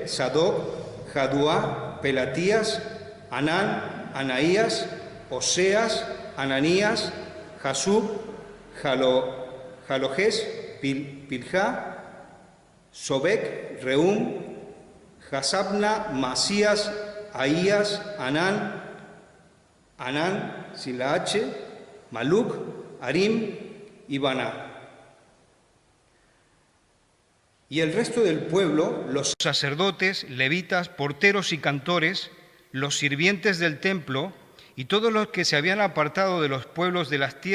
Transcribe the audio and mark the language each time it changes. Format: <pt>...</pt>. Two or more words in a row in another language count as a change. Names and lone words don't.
<es>Sadoc, Jaduá, Pelatías, Anán, Anaías, Oseas, Ananías, Jasub, Jalojés, Pilja, Sobek, Reum, Jasabna, Masías, Ahías, Anán, sin la H, Maluc, Harim y Baná. Y el resto del pueblo, los sacerdotes, levitas, porteros y cantores, los sirvientes del templo y todos los que se habían apartado de los pueblos de las</es>